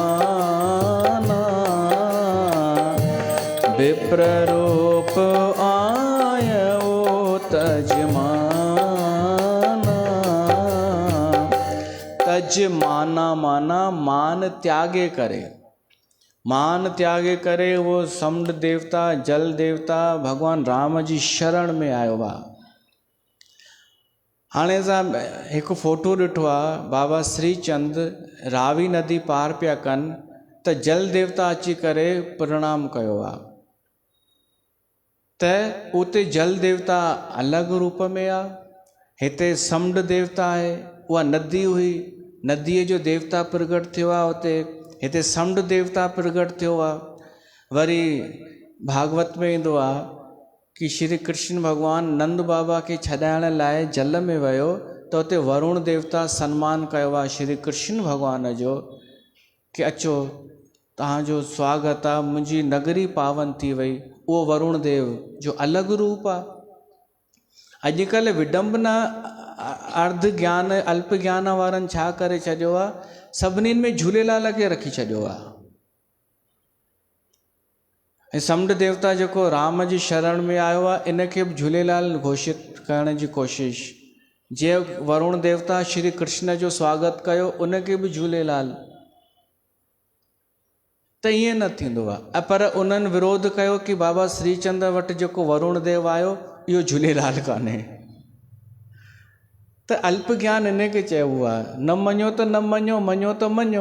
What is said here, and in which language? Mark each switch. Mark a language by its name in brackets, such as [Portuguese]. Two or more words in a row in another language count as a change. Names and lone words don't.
[Awadhi] विप्र रूप आयो तजमाना। [Sindhi] तजमाना माना मान त्यागे करे। मान त्यागे करे वो समुंड देवता जल देवता भगवान राम जी शरण में आयो आहे। हाणे असां हिकु फोटो ॾिठो आहे, बाबा श्रीचंद रावी नदी पार पिया कनि त जल देवता अची करे प्रणाम कयो आहे। त उते जल देवता अलॻि रूप में आहे, हिते समुंड देवता आहे, उहा नदी हुई, नदीअ जो देवता प्रगट थियो आहे उते, हिते समुंड देवता प्रगट थियो आहे। वरी भागवत में ईंदो आहे कि श्री कृष्ण भॻवानु नंद बाबा खे छॾाइण लाइ जल में वियो त उते वरुण देवता सन्मान कयो आहे श्री कृष्ण भॻवान जो कि अचो तव्हांजो स्वागत आहे, मुंहिंजी नगरी पावन थी वई। उहो वरुण देव जो अलॻि रूप आहे। अॼुकल्ह विडंबना अर्ध ज्ञान अल्प ज्ञान वारनि छा करे छॾियो आहे, सभिनीनि में झूलेलाल खे रखी छॾियो आहे। ऐं समुंड देवता जेको राम जी शरण में आयो आहे, इनखे बि झूलेलाल घोषित करण जी कोशिश। जीअं वरुण देवता श्री कृष्ण जो स्वागत कयो, उनखे बि झूलेलाल, त ईअं न थींदो आहे। पर उन्हनि विरोध कयो कि बाबा श्रीचंद्र वटि जेको वरुण देव आयो इहो झूलेलाल कान्हे। त अल्प ज्ञान इनखे चइबो आहे। न मञो त न मञो, मञो त मञो।